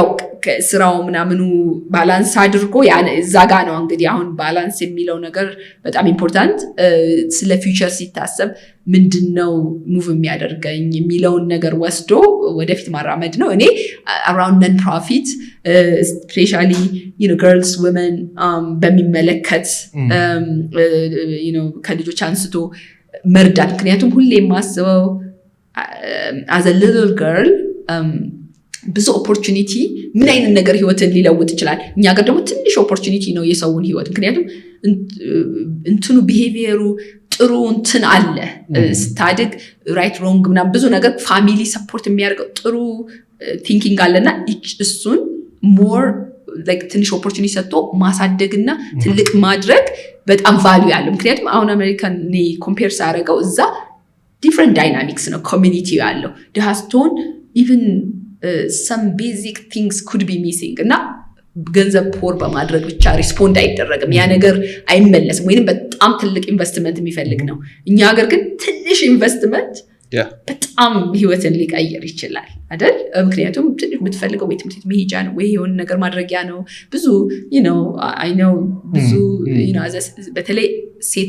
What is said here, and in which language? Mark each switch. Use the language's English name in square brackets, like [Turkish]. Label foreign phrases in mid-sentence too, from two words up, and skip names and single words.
[Amharic] ስራው ምናምኑ ባላንስ አድርጎ እዛ ጋ ነው እንግዲህ አሁን ባላንስ የሚለው ነገር በጣም ኢምፖርታንት። ስለ ፊውቸር ሲታሰብ ምንድነው ሙቭ የሚያደርገኝ የሚለውን ነገር ወስዶ ወደፊት ማራመድ ነው። እኔ [English] around non profit specially girls women [Amharic] በሚመለከት ከልጆች አንስቶ መርዳት። ምክንያቱም ሁሌ የማስበው [English] as a little girl [Amharic] ብዙ ኦፖርቹኒቲ ምን አይነት ነገር ህይወትን ሊለውጥ ይችላል። እኛ ጋር ደግሞ ትንሽ ኦፖርቹኒቲ ነው የሰውን ህይወት። ምክንያቱም እንትኑ ቢሄቪየሩ ጥሩ እንትን አለ ስታድግ [English] right wrong [Amharic] ምናምን ብዙ ነገር [English] family support [Amharic] የሚያደርገው ጥሩ ቲንኪንግ አለና እሱን [English] more like [Amharic] ትንሽ ኦፖርቹኒቲ ሰጥቶ ማሳደግና ትልቅ ማድረግ በጣም ቫልዩ ያለው። ምክንያቱም አሁን አሜሪካን ኮምፔር ሳደርገው እዛ [English] different dynamics [Amharic] ነው ኮሚኒቲ ያለው ዲሃስቶን ኢቭን [English] some basic things could be missing [Amharic] እና ገንዘብ ፖር በማድረግ ብቻ ሪስፖንድ አይደረግም። ያ ነገር አይመለስም ወይንም በጣም ትልቅ ኢንቨስትመንት የሚፈልግ ነው። እኛ ሀገር ግን ትንሽ ኢንቨስትመንት በጣም ህይወትን ሊቀይር ይችላል አይደል? ምክንያቱም ትንሽ የምትፈልገው ወይ ትምህርት መሄጃ ነው ወይ የሆነ ነገር ማድረጊያ ነው። ብዙ [English] I know [Amharic] ብዙ በተለይ ሴት